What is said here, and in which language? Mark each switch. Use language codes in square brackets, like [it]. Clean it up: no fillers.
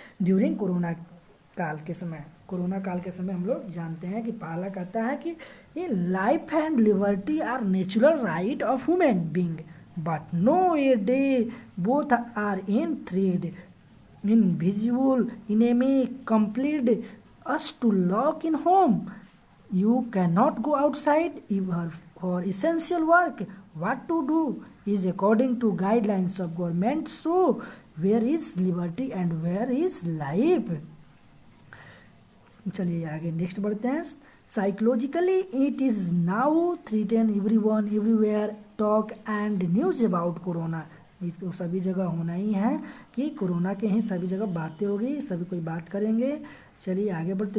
[en] during corona [hi] काल के समय हम लोग जानते हैं कि पहला कहता है कि [en] ये life and liberty are natural right of human being but nowadays both are in threat invisible enemy compelled us to lock in home. You cannot go outside even for essential work. What to do is according to guidelines of government. So where is liberty and where is life? [hi] चलिए आगे next बढ़ते हैं। [en] Psychologically it is now threaten everyone everywhere talk and news about corona. [hi] इसको सभी जगह होना ही है कि कोरोना के ही सभी जगह बातें होगी, सभी कोई बात करेंगे। चलिए आगे बढ़ते।